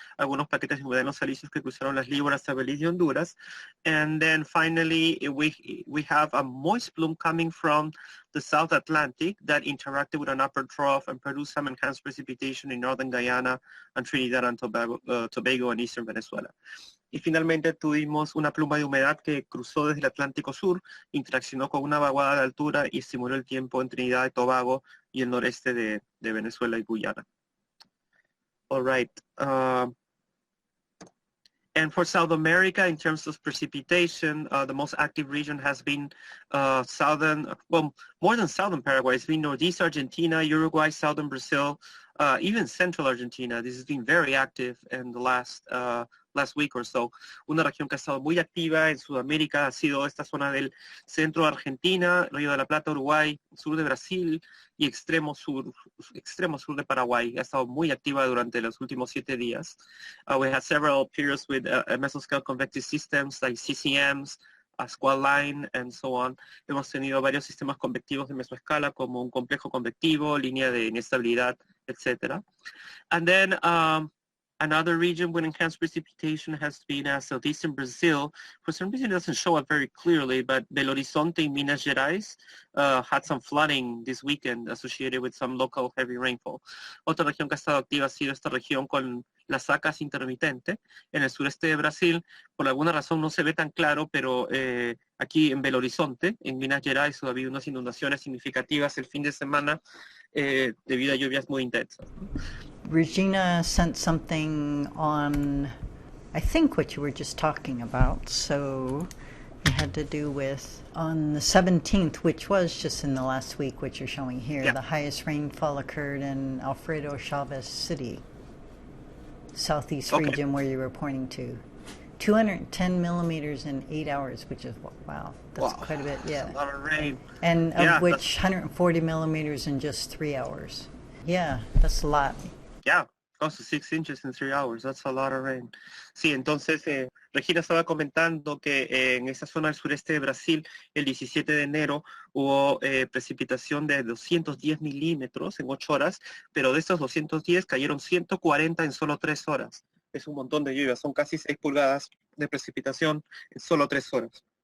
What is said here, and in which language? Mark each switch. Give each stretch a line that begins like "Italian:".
Spanish: Algunos paquetes de húmedos alisios que cruzaron las Leeward hasta Belice y Honduras.
English: And then finally, we have a moist plume coming from the South Atlantic that interacted with an upper trough and produced some enhanced precipitation in northern Guyana and Trinidad and Tobago and eastern Venezuela.
Spanish: Y finalmente tuvimos una pluma de humedad que cruzó desde el Atlántico Sur, interaccionó con una vaguada de altura y estimuló el tiempo en Trinidad y Tobago y el noreste de Venezuela y Guyana.
English: All right. And for South America, in terms of precipitation, the most active region has been more than southern Paraguay. It's been northeast Argentina, Uruguay, southern Brazil, even central Argentina. This has been very active in the last week or so.
Spanish: Una región que ha estado muy activa en Sudamérica ha sido esta zona del centro de Argentina, Río de la Plata, Uruguay, sur de Brasil y extremo sur de Paraguay. Ha estado muy activa durante los últimos 7 días.
English: We had several periods with mesoscale convective systems like CCMs, squall line, and so on.
Spanish: Hemos tenido varios sistemas convectivos de mesoescala como un complejo convectivo, línea de inestabilidad, etc.
English: And then another region with enhanced precipitation has been southeastern Brazil. For some reason, it doesn't show up very clearly, but Belo Horizonte in Minas Gerais had some flooding this weekend associated with some local heavy rainfall.
Spanish: Otra región que ha estado activa ha sido esta región con las sacas intermitentes en el sureste de Brasil. Por alguna razón no se ve tan claro, pero aquí en Belo Horizonte, en Minas Gerais, ha habido unas inundaciones significativas el fin de semana debido a lluvias muy intensas.
English: Regina sent something on, I think, what you were just talking about. So it had to do with on the 17th, which was just in the last week, what you're showing here. Yeah. The highest rainfall occurred in Alfredo Chavez City. southeast Okay. region where you were pointing to. 210 millimeters in 8 hours, which is, wow, that's Wow. quite a bit, That's yeah. a lot of rain. And Yeah, of which 140 millimeters in just 3 hours. Yeah, that's a lot. yeah, close to 6 inches in 3 hours. That's a lot of rain.
Spanish: Sí, entonces Regina estaba comentando que en esa zona del sureste de Brasil, el 17 de enero hubo precipitación de 210 milímetros en 8 horas, pero de estos 210 cayeron 140 en solo 3 horas. Es un montón de lluvia, son casi 6 pulgadas de precipitación en solo 3 horas.